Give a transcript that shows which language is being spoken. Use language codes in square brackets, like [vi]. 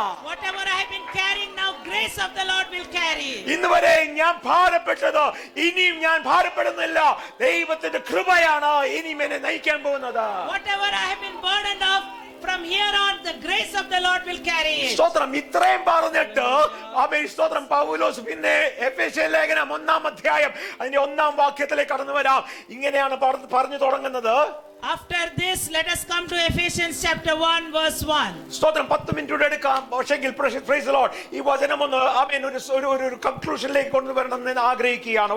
[en] Whatever I have been carrying now, grace of the Lord will carry. [ml] ഇന്ന് വരെ ഞാൻ ഭാരപ്പെട്ടത് ഇനിയും ഞാൻ ഭാരപ്പെടുന്നില്ല, ദൈവത്തിന്റെ കൃപയാണ് ഇനിയും എന്നെ നയിക്കാൻ പോകുന്നത്. [en] Whatever I have been burdened of, from here on the grace of the Lord will carry it. [ml] സ്തോത്രം. ഇത്രയും പറഞ്ഞിട്ട് ആമേൻ സ്തോത്രം പൗലോസ് പിന്നെ എഫേസ്യ ലേഖനം 1-ാം അധ്യായം അതിന്റെ 1-ാം വാക്യത്തിലേക്ക് കടന്നു വരാം. ഇങ്ങനെയാണ് പറഞ്ഞു തുടങ്ങുന്നത്. [en] After this, let us come to Ephesians chapter 1 verse 1. [ml] സ്തോത്രം. 10 മിനിറ്റ് എടുക്കാം. പക്ഷെങ്കിൽ [en] praise the lord [ml] ഈ വചനം ഒന്ന് ആമേൻ ഒരു കൺക്ലൂഷനിലേക്ക് കൊണ്ടുവരണം എന്ന് ആഗ്രഹിക്കുകയാണ്.